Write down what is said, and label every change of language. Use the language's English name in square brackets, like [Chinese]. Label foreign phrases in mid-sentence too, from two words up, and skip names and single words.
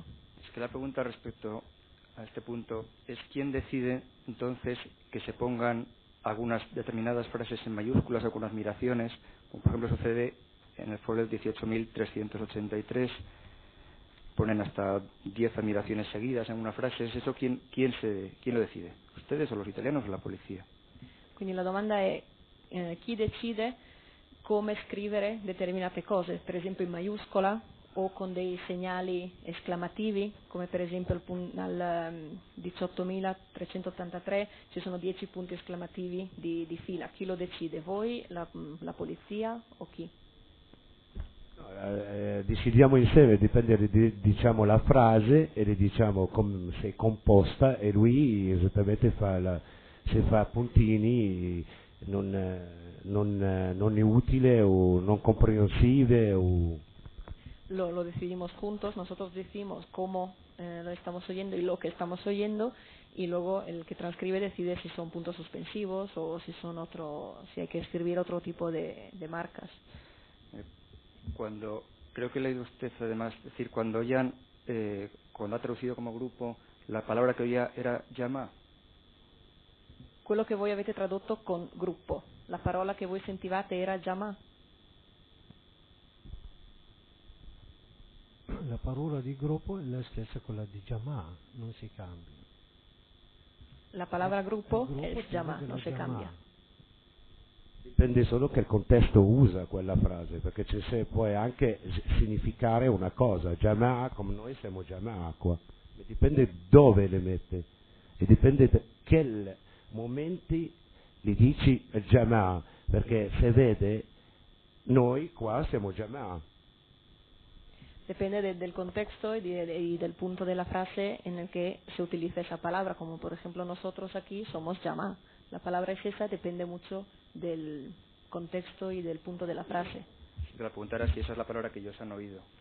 [Spanish] Es que la pregunta respecto a este punto es quién decide entonces que se pongan algunas determinadas frases en mayúsculas o con admiraciones, como por ejemplo sucede en el folio 18.383, ponen hasta 10 admiraciones seguidas en una frase. ¿Es eso quién lo decide? ¿Ustedes o los italianos o la policía? [Italian] Quindi la domanda è chi decide come scrivere determinate cose, per esempio in maiuscola o con dei segnali esclamativi, come per esempio al 18.383 ci sono 10 punti esclamativi di fila. Chi lo decide? Voi, la polizia o chi? Decidiamo insieme, dipende diciamo la frase e le diciamo se è composta e lui esattamente se fa puntini non inutile o non comprensive o... [Spanish] Lo decidimos juntos, nosotros decimos cómo lo estamos oyendo y lo que estamos oyendo, y luego el que transcribe decide si son puntos suspensivos o si hay que escribir otro tipo de marcas. Creo que he leído usted además decir cuando ha traducido como grupo, la palabra que oía era llama. [Italian] Quello che voi avete tradotto con gruppo, la parola che voi sentivate era llama. La parola di gruppo è la stessa quella di Jamaa, non si cambia. [Spanish] La palabra [Italian] gruppo è llama, non si cambia. Dipende solo che il contesto usa quella frase, perché può anche significare una cosa, Jamaa, come noi siamo Jamaa qua, dipende dove le mette e dipende da che momenti gli dici Jamaa, perché se vede noi qua siamo Jamaa. [Spanish] Depende del contexto y del punto de la frase en el que se utiliza esa palabra, como por ejemplo nosotros aquí somos llama. La palabra es esa, depende mucho del contexto y del punto de la frase. La pregunta era si esa es la palabra que ellos han oído, ¿no?